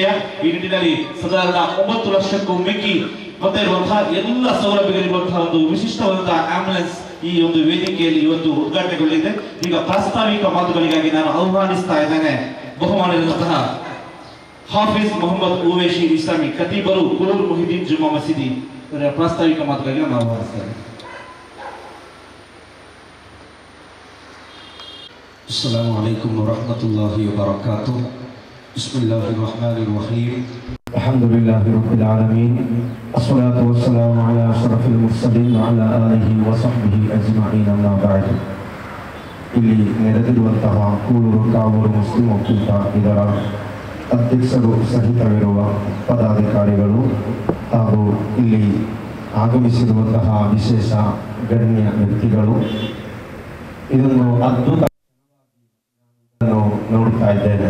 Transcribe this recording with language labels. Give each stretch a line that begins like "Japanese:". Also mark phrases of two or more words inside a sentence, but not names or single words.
Kannada: ಈ ನಿಟ್ಟಿನಲ್ಲಿ ಸಾಧಾರಣ 9 ಲಕ್ಷಕ್ಕೂ ಮಿಕ್ಕಿ ಮತ್ತೆ ಇರುವಂತಹ ಎಲ್ಲ ಸೌಲಭ್ಯಗಳಿರುವಂತಹ ಒಂದು ವಿಶಿಷ್ಟವಾದಂತಹ ಆಂಬ್ಯುಲೆನ್ಸ್ ಈ ಒಂದು ವೇದಿಕೆಯಲ್ಲಿ ಇವತ್ತು ಉದ್ಘಾಟನೆಗೊಂಡಿದೆ. ಈಗ ಪ್ರಾಸ್ತಾವಿಕ ಮಾತುಗಳಿಗಾಗಿ ನಾನು ಆಹ್ವಾನಿಸ್ತಾ ಇದ್ದೇನೆ ಬಹುಮಾನದಂತಹ ಹಾಫಿಜ್ ಮೊಹಮ್ಮದ್ ಉವೇಶಿ ಇಸ್ಲಾಮಿ ಖತೀಬರು, ಕೂಲೂರು ಮೊಹಿಯುದ್ದೀನ್ ಜುಮ್ಮಾ ಮಸೀದಿ ಪ್ರಾಸ್ತಾವಿಕ ಮಾತುಗಳಿಗೆ ನಾನು ಆಹ್ವಾನಿಸ್ತೇನೆ.
Arabic: السلام عليكم ورحمة الله وبركاته. بسم الله الرحمن الرحيم. الحمد لله رب العالمين. الصلاة والسلام على أشرف المرسلين وعلى آله وصحبه أجمعين، أما بعد.
Kannada: ಇಲ್ಲಿ ನೆರೆದಿರುವಂತಹ ಕೂಳೂರು ಕಾವೂರು ಮುಸ್ಲಿಂ ಒಕ್ಕೂಟ ಇದರ ಅಧ್ಯಕ್ಷರು ಸಹಿತವಿರುವ ಪದಾಧಿಕಾರಿಗಳು ಹಾಗೂ ಇಲ್ಲಿ ಆಗಮಿಸಿರುವಂತಹ ವಿಶೇಷ ಗಣ್ಯ ವ್ಯಕ್ತಿಗಳು, ಇದನ್ನು ಅದ್ಭುತ ನೋಡ್ತಾ ಇದ್ದೇನೆ.